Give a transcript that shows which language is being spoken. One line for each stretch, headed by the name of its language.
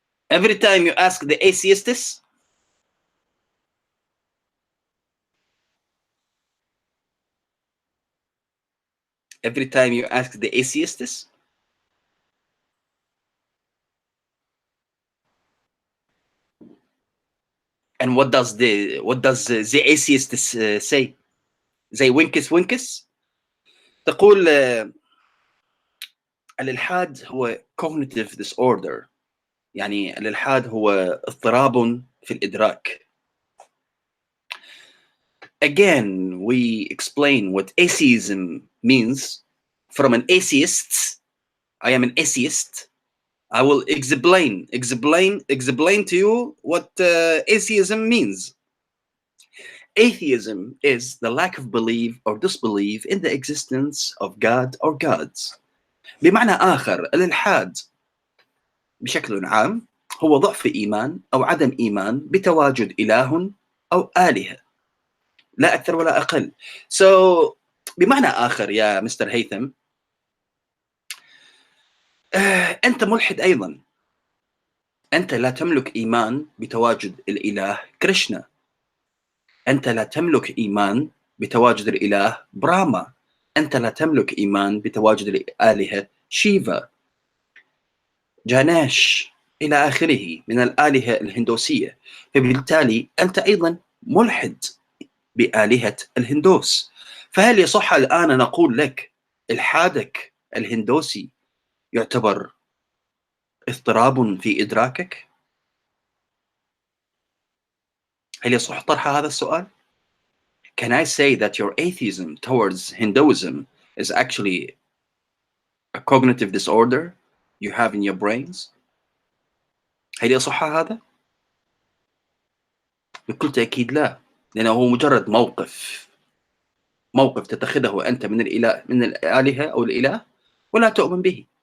English: every time you ask the atheists, every time you ask the atheists, and what does the atheists say?
Arabic: زي وينكس تقول الإلحاد هو
English: cognitive disorder،
Arabic: يعني الإلحاد هو اضطراب في الإدراك.
English: Again, we explain what atheism means from an atheist. I am an atheist. I will explain to you what atheism means. Atheism is the lack of belief or disbelief in the existence of God or gods.
Arabic: بمعنى آخر الإلحاد بشكل عام هو ضعف إيمان أو عدم إيمان بتواجد إله أو آلهة، لا أكثر ولا أقل. So بمعنى آخر يا مستر هيثم، أنت ملحد أيضا. أنت لا تملك إيمان بتواجد الإله كريشنا. أنت لا تملك إيمان بتواجد الإله براما. أنت لا تملك إيمان بتواجد الآلهة شيفا، جاناش إلى آخره من الآلهة الهندوسية. فبالتالي أنت أيضا ملحد بآلهة الهندوس. فهل يصح الآن نقول لك إلحادك الهندوسي يعتبر اضطراب في إدراكك؟ هل يصح طرح هذا السؤال؟
English: Can I say that your atheism towards Hinduism is actually a cognitive disorder you have in your brains?
Arabic: هل يصح هذا؟ بكل تأكيد لا، لأنه هو مجرد موقف تتخذه أنت من الآلهة أو الإله ولا تؤمن به.